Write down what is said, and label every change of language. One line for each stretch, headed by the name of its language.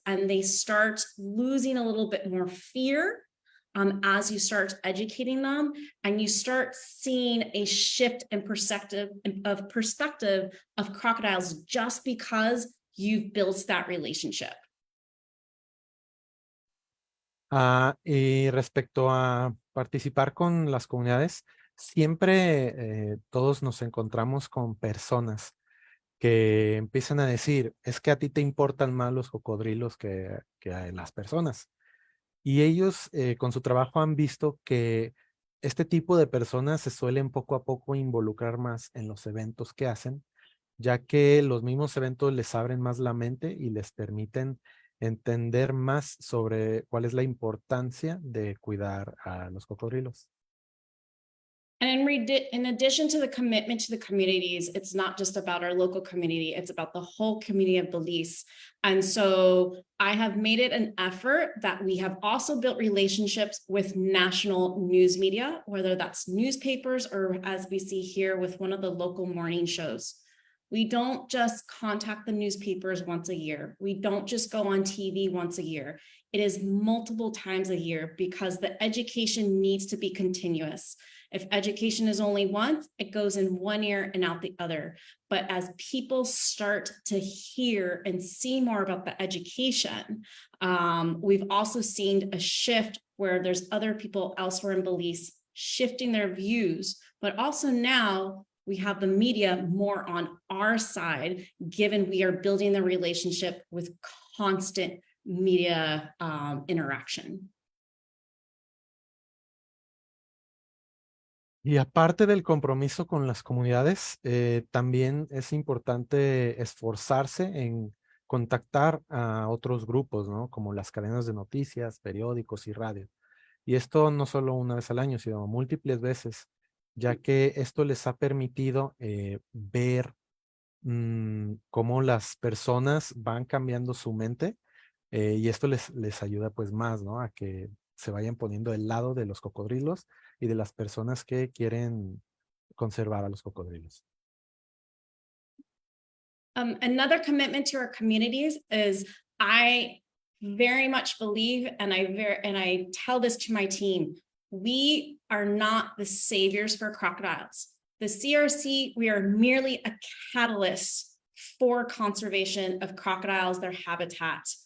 English: And they start losing a little bit more fear as you start educating them, and you start seeing a shift in perspective of crocodiles just because you've built that relationship.
Spanish: Y respecto a participar con las comunidades, siempre todos nos encontramos con personas que empiezan a decir, es que a ti te importan más los cocodrilos que a las personas. Y ellos con su trabajo han visto que este tipo de personas se suelen poco a poco involucrar más en los eventos que hacen, ya que los mismos eventos les abren más la mente y les permiten entender más sobre cuál es la importancia de cuidar a los cocodrilos.
English: And in addition to the commitment to the communities, it's not just about our local community, it's about the whole community of Belize. And so I have made it an effort that we have also built relationships with national news media, whether that's newspapers or, as we see here, with one of the local morning shows. We don't just contact the newspapers once a year. We don't just go on TV once a year. It is multiple times a year, because the education needs to be continuous. If education is only once, it goes in one ear and out the other. But as people start to hear and see more about the education, we've also seen a shift where there's other people elsewhere in Belize shifting their views, but also now we have the media more on our side, given we are building the relationship with constant media interaction.
Spanish: Y aparte del compromiso con las comunidades, también es importante esforzarse en contactar a otros grupos, ¿no? Como las cadenas de noticias, periódicos y radio. Y esto no solo una vez al año, sino múltiples veces, ya que esto les ha permitido ver cómo las personas van cambiando su mente, y esto les ayuda pues más, ¿no? A que se vayan poniendo del lado de los cocodrilos y de las personas que quieren conservar a los cocodrilos.
English: Another commitment to our communities is, I very much believe, and I tell this to my team, we are not the saviors for crocodiles. The CRC, we are merely a catalyst for conservation of crocodiles, their habitat.